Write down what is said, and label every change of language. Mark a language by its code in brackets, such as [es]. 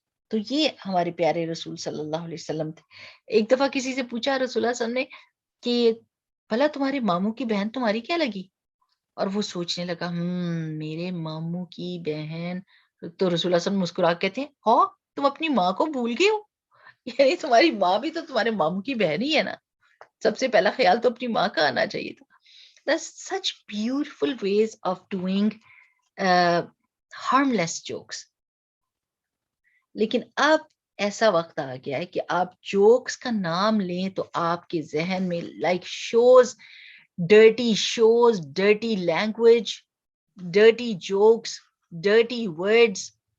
[ur] تو یہ ہمارے پیارے رسول صلی اللہ علیہ وسلم تھے. ایک دفعہ کسی سے پوچھا رسول اللہ صلی اللہ علیہ وسلم نے کہ بھلا تمہارے ماموں کی بہن تمہاری کیا لگی؟ اور وہ سوچنے لگا میرے ماموں کی بہن. تو رسول اللہ صلی اللہ علیہ وسلم مسکرا کے کہتے ہیں ہاں تم اپنی ماں کو بھول گئے ہو، یعنی تمہاری ماں بھی تو تمہارے ماموں کی بہن ہی ہے نا، سب سے پہلا خیال تو اپنی ماں کا آنا چاہیے تھا. [en] There's such beautiful ways of doing harmless jokes. [ur] لیکن اب ایسا وقت آ گیا ہے کہ آپ جوکس کا نام لیں تو آپ کے ذہن میں [en] Like shows dirty language, dirty jokes, dirty words.